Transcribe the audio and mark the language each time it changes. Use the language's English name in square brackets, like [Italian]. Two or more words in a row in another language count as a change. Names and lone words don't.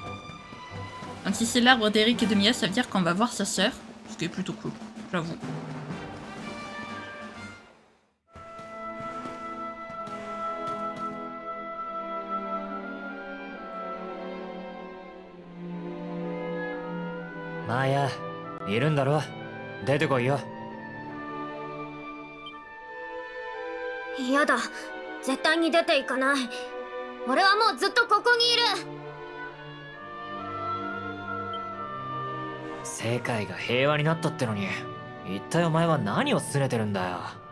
[French] Donc si c'est l'arbre d'Eric et de Mia, ça veut dire qu'on va voir sa sœur. Ce qui est plutôt cool, j'avoue. Maya, [Japanese] いるんだろ？出てこいよ。やだ、絶対に出ていかない。俺はもうずっとここにいる。世界が平和になったってのに、一体お前は何を拗ねてるんだよ。